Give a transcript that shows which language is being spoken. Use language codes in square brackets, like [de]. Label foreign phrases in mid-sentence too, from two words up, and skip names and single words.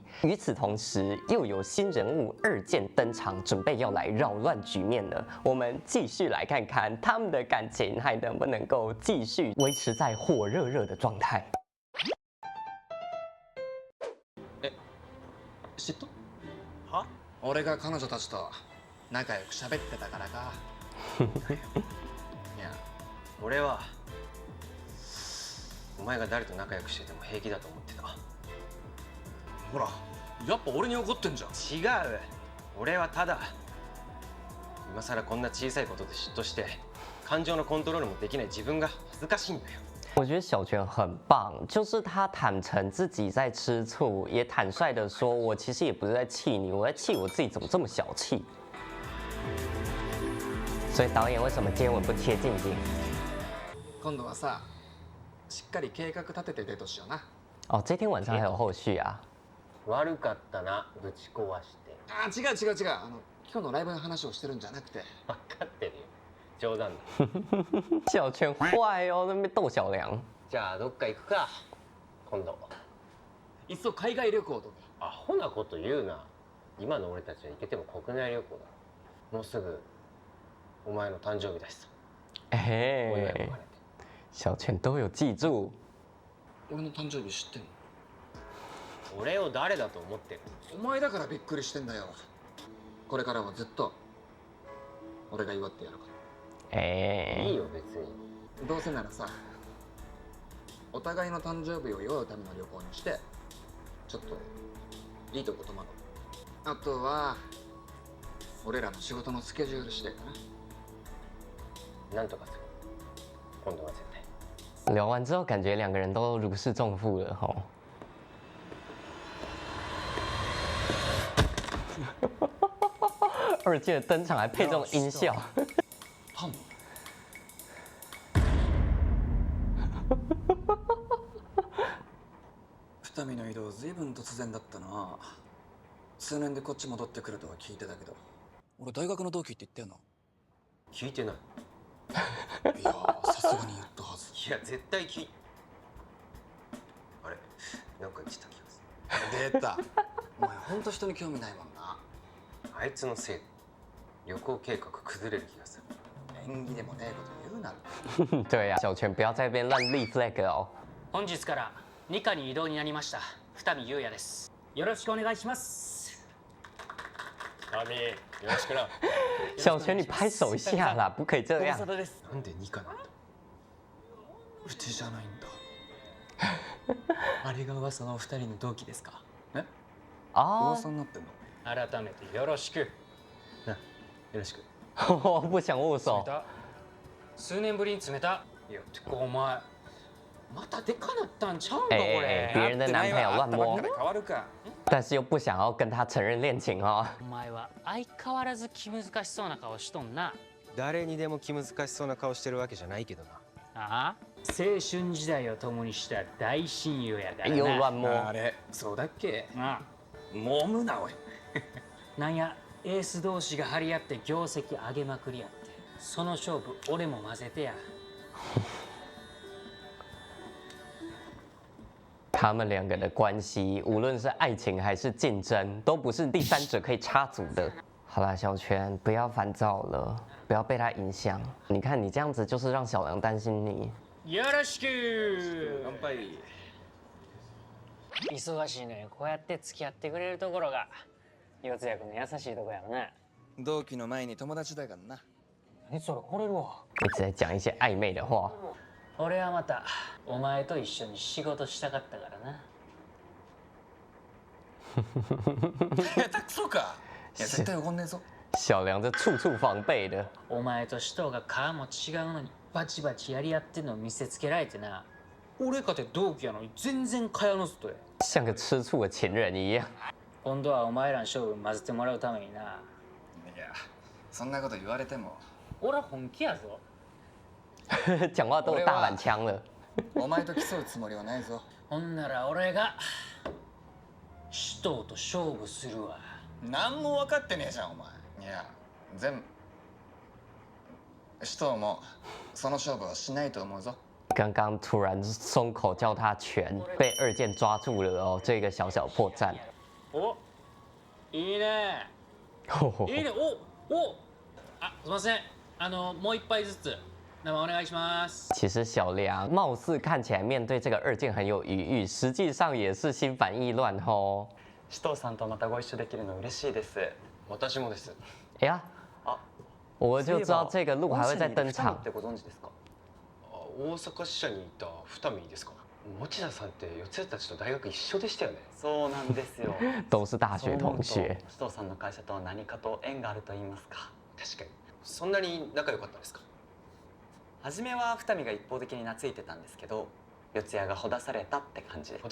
[zh] 与此同时，又有新人物2键登场，准备要来扰乱局面了。我们继续来看看他们的感情还能不能够继续维持在火热热的状态。 [ja] 嫉妬？は？俺が彼女たちと仲良く喋ってたからか。いや、俺はお前が誰と仲良くしてても平気だと思ってた。ほら、やっぱ俺に怒ってんじゃん。違う。俺はただ今さらこんな小さいことで嫉妬して感情のコントロールもできない自分が恥ずかしいんだよ。 [zh] 我觉得小泉很棒，就是他坦诚自己在吃醋，也坦率的说：“我其实也不是在气你，我在气我自己怎么这么小气。” 所以导演为什么接吻不贴近景？ [ja] 今度はさ、しっかり計画立ててデートしような。 [zh] 哦，这天晚上还有后续啊！ [ja] 悪かったな、ぶち壊して。違う。今日のライブの話をしてるんじゃなくて。分かってるよ。冗談だ。 [zh] 小泉坏哦，在那边逗小梁。 [ja] じゃあどっか行くか。今度。いっそ海外旅行とか。アホなこと言うな。今の俺たちは行けても国内旅行だ。もうすぐお前の誕生日だしさ。哎、お祝いも兼ねて。 [zh] 小泉都有记住。 [ja] 俺の誕生日知ってんの？俺を誰だと思ってる？お前だからびっくりしてんだよ。これからはずっと俺が祝ってやるから。いいよ別に。どうせならさ、お互いの誕生日を祝うための旅行にしてちょっといいとこ泊まろう。あとは俺らの仕事のスケジュールしてかな。なんとかする。今度は絶対。 [zh] 聊完之后，感觉2个人都如释重负了吼。2键的登场还配这种音效。 [ja] パン？二見の移動ずいぶん突然だったな。数年でこっち戻ってくるとは聞いてたけど。俺大学の同期って言ったよ聞いてない。な。いやさすがに言ったはず。いや絶対あれなんか言ってた気がす出た。お前ほんと人に興味ないもんな。る。あいつのせいで旅行計画崩れる気がする。縁起でもねえこと言うな。 [zh] 对呀、小泉不要在那边乱立 flag 哦。 [ja] 本日から2課に異動になりました二見優也です。よろしくお願いします。アミよろしくな。 [zh] 小泉，你拍手一下啦，不可以这样。 [ja] です。なんで2かなんだ。うちじゃないんだ。あれが噂の二人の同期ですか？え？啊、噂になってんの？改めてよろしく。な、よろしく。 [zh] 我不想握手。 [ja] 数年ぶりに冷た。いや、てかお前またでかなったんちゃうんかこれ。 [zh] 别人的男朋友乱摸， [ja] 変わるか。 [zh] 但是又不想要跟他承认恋情哦。 [ja] お前は相変わらず気難しそうな顔しとんな。誰にでも気難しそうな顔してるわけじゃないけどな。ああ、青春時代を共にした大親友やからな。 [zh] 又乱摸。 [ja] あれ、そうだっけ？ああ、揉むなおい。なんやエース同士が張り合って業績上げまくりやって、その勝負俺も混ぜてや。 [zh] 他们2个的关系，无论是爱情还是竞争，都不是第三者可以插足的。好啦，小泉，不要烦躁了，不要被他影响。你看你这样子，就是让小梁担心你。 [ja] よろしく。乾杯。忙しいのにこうやって付き合ってくれるところが四谷君の優しいとこやろな。同期の前に友達だからな。何それ惚れるわ。 [zh] 一直在讲一些暧昧的话。 [ja] 俺はまたお前と一緒に仕事したかったからな。下手くそか。いや絶対怒んねえぞ。 [zh] 小梁这处处防备的。 [ja] お前と首藤が顔も違うのにバチバチやり合ってんのを見せつけられてな。俺かて同期やのに全然蚊帳の外や。 [zh] 像个吃醋的情人一样。 [ja] 今度はお前らの勝負混ぜてもらうためにな。いや、そんなこと言われても。俺は本気やぞ。 [zh] 讲话都有大阪腔了。 [ja] お前と競うつもりはないぞ。ほんなら俺が首藤と勝負するわ。何も分かってねえじゃんお前。いや全部首藤もその勝負はしないと思うぞ。 [zh] 刚刚突然松口叫他拳，被二剑抓住了哦，这个小小破绽。 [ja] お、いいね。いいね。お。あ、すみません。もう一杯ずつ。那么お願いします。 [zh] 其实小梁貌似看起来面对这个二剑很有余裕，实际上也是心烦意乱哦。 [ja] 首藤さんとまたご一緒できるの嬉しいです。私もです。 [zh] 哎呀，我就知道这个路还会再登场。 [ja] ってご存知ですか？大阪支社にいた二見ですか。持田さんって四谷たちと大学一緒でしたよね。そうなんですよ。 [zh] 都是大学同学。 [ja] 首藤さんの会社とは何かと縁があると言いますか。確かに。そんなに仲良かったんですか。初めは二見が一方的に懐いてたんですけど、四谷がほだされたって感じで。